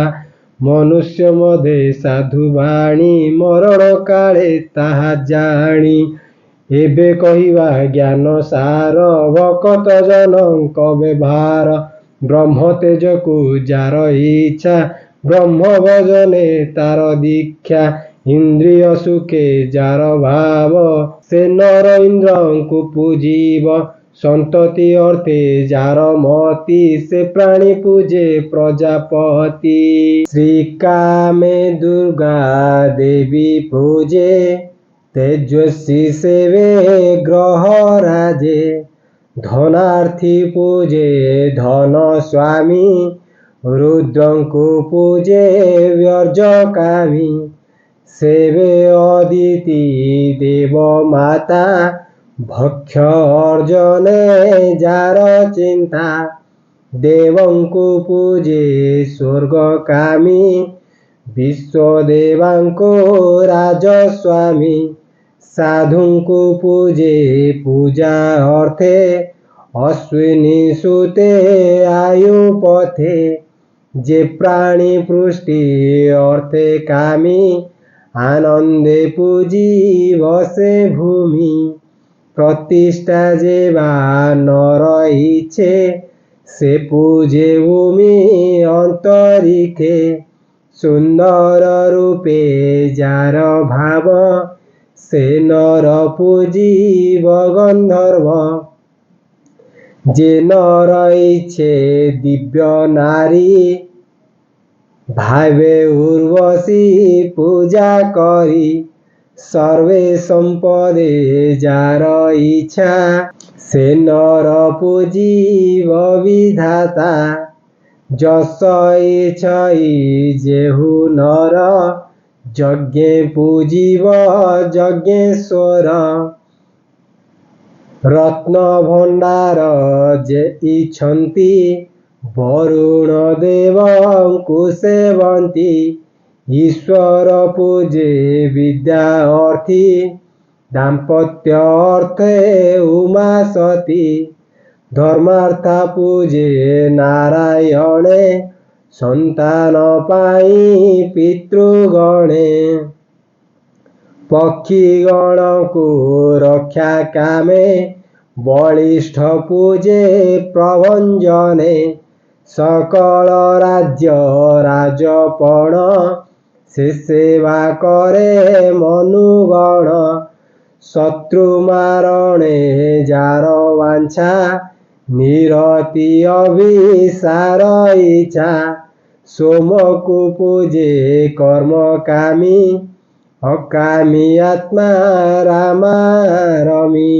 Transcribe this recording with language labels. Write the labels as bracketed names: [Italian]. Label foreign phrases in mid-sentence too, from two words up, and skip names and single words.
[Odia] ମନୁଷ୍ୟ ମଧେ ସାଧୁବାଣୀ ମରଣ କାଳେ ତାହା ଜାଣି। ଏବେ କହିବା ଜ୍ଞାନ ସାର ଭକତ ଜନକ ବ୍ୟବହାର। ବ୍ରହ୍ମ ତେଜକୁ ଯାର ଇଚ୍ଛା ବ୍ରହ୍ମ ଭଜନେ ତାର ଦୀକ୍ଷା। ଇନ୍ଦ୍ରିୟ ସୁଖେ ଯାର ଭାବ ସେ ନର ଇନ୍ଦ୍ରଙ୍କୁ ପୂଜିବ। ସନ୍ତତି ଅର୍ଥେ ଯାର ମତି ସେ ପ୍ରାଣୀ ପୂଜେ ପ୍ରଜାପତି। ଶ୍ରୀ କାମେ ଦୁର୍ଗା ଦେବୀ ପୂଜେ ତେଜସ୍ୱୀ ସେବେ ଗ୍ରହ ରାଜେ। ଧନାର୍ଥୀ ପୂଜେ ଧନ ସ୍ୱାମୀ ରୁଦ୍ରଙ୍କୁ ପୂଜେ ବ୍ୟର୍ଜକାମୀ। ସେବେ ଅଦିତି ଦେବ ମାତା ଭକ୍ଷ ଅର୍ଜନେ ଯାର ଚିନ୍ତା। ଦେବଙ୍କୁ ପୂଜେ ସ୍ୱର୍ଗକାମୀ ବିଶ୍ୱଦେବାଙ୍କୁ ରାଜସ୍ୱାମୀ। ସାଧୁଙ୍କୁ ପୂଜେ ପୂଜା ଅର୍ଥେ ଅଶ୍ୱିନୀ ସୁତେ ଆୟୁ ପଥେ। ଯେ ପ୍ରାଣୀ ପୁଷ୍ଟି ଅର୍ଥେ କାମୀ ଆନନ୍ଦେ ପୂଜି ବସେ ଭୂମି। ପ୍ରତିଷ୍ଠା ଯେବା ନର ଇଚ୍ଛେ ସେ ପୂଜେ ଭୂମି ଅନ୍ତରିଖେ। ସୁନ୍ଦର ରୂପେ ଯାର ଭାବ ସେ ନର ପୂଜିବ ଗନ୍ଧର୍ବ। ଯେ ନର ଇଚ୍ଛେ ଦିବ୍ୟ ନାରୀ ଭାବେ ଉର୍ବଶୀ ପୂଜା କରି। ସର୍ବେ ସମ୍ପଦେ ଯାର ଇଚ୍ଛା ସେ ନର ପୂଜିବ ବିଧାତା। ଯଶ ଇଚ୍ଛଇ ଯେହୁ ନର ଯଜ୍ଞେ ପୂଜିବ ଯଜ୍ଞେଶ୍ୱର। ରତ୍ନ ଭଣ୍ଡାର ଯେ ଇଚ୍ଛନ୍ତି ବରୁଣ ଦେବଙ୍କୁ ସେବନ୍ତି। ଈଶ୍ୱର ପୂଜେ ବିଦ୍ୟା ଅର୍ଥୀ ଦାମ୍ପତ୍ୟ ଅର୍ଥେ ଉମା ସତୀ। ଧର୍ମାର୍ଥ ପୂଜେ ନାରାୟଣେ ସନ୍ତାନ ପାଇ ପିତୃଗଣେ। ପକ୍ଷୀଗଣ କୋ ରକ୍ଷା କାମେ ବଳିଷ୍ଠ ପୂଜେ ପ୍ରଭଞ୍ଜନେ। ସକଳ ରାଜ୍ୟ ରାଜପଣ ସେ ସେବା କରେ ମନୁଗଣ। ଶତ୍ରୁ ମାରଣେ ଯାର ବାଞ୍ଛା ନିରତି ଅଭିସାର ଇଚ୍ଛା। ସୋମ କୋ ପୂଜେ କର୍ମ କାମୀ ଅକାମୀ ଆତ୍ମା ରାମାରମୀ।